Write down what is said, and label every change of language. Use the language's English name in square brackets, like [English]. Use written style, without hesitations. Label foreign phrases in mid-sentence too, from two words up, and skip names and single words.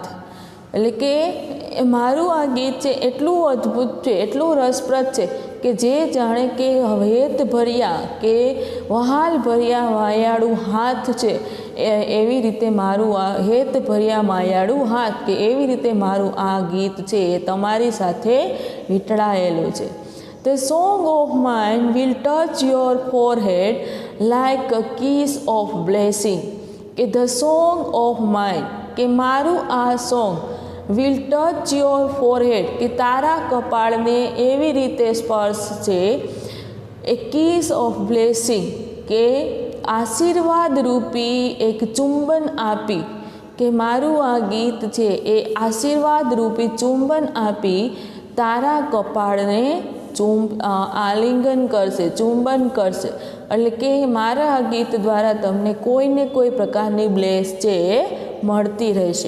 [Gujarati] એટલે કે મારું આ ગીત છે એટલું અદ્ભુત છે, એટલું રસપ્રદ છે કે જે જાણે કે હેત ભર્યા કે વહાલ ભર્યા માયાળું હાથ છે એવી રીતે મારું આ હેત ભર્યા માયાળું હાથ, કે એવી રીતે મારું આ ગીત છે એ તમારી સાથે વીંટળાયેલું છે. [English] The song of mine will touch your forehead like a kiss of blessing. [Gujarati] કે [English] the song of mine [Gujarati] કે મારું આ સોંગ [English] will touch your forehead [Gujarati] કે તારા કપાળને એવી રીતે સ્પર્શશે, [English] a kiss of blessing [Gujarati] કે આશીર્વાદ રૂપી એક ચુંબન આપી, કે મારું આ ગીત છે એ આશીર્વાદ રૂપી ચુંબન આપી તારા કપાળને આલિંગન કરશે, ચુંબન કરશે. એટલે કે મારા આ ગીત દ્વારા તમને કોઈને કોઈ પ્રકારની બ્લેસ છે એ મળતી રહેશે.